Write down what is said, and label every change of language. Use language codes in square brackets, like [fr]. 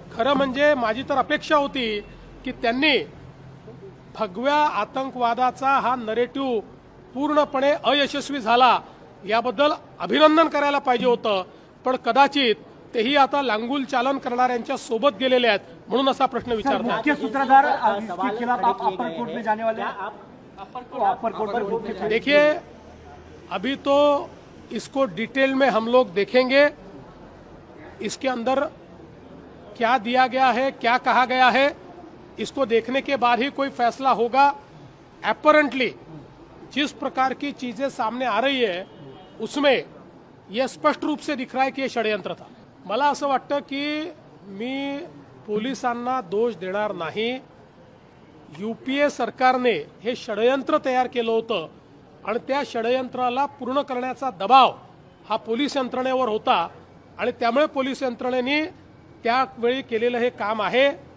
[mr] खरं म्हणजे माझी तर अपेक्षा होती की त्यांनी भगव्या आतंकवादाचा हा नरेटिव्ह पूर्णपणे अयशस्वी झाला याबद्दल अभिनंदन करायला पाहिजे होतं, पण कदाचित तेही आता लांगुल चालन करणाऱ्यांच्या सोबत गेलेले आहेत म्हणून असा प्रश्न विचारतात। [hi] मुख्य सूत्रधार इसके खिलाफ आप अपर कोर्ट में जाने वाले हैं? अपर कोर्ट में देखिए, अभी तो इसको डिटेल में हम लोग देखेंगे। इसके अंदर क्या दिया गया है, क्या कहा गया है, इसको देखने के बाद ही कोई फैसला होगा। अपरेंटली जिस प्रकार की चीजें सामने आ रही है उसमें यह स्पष्ट रूप से दिख रहा है कि यह षड्यंत्र था। [mr] मला असं वाटतं की मी पोलिसांना दोष देणार नाही। यूपीए सरकारने हे षडयंत्र तयार केलं होतं आणि त्या षडयंत्राला पूर्ण करण्याचा दबाव हा पोलीस यंत्रणेवर होता आणि त्यामुळे पोलीस यंत्रणेने त्यावेळी केलेलं हे काम आहे।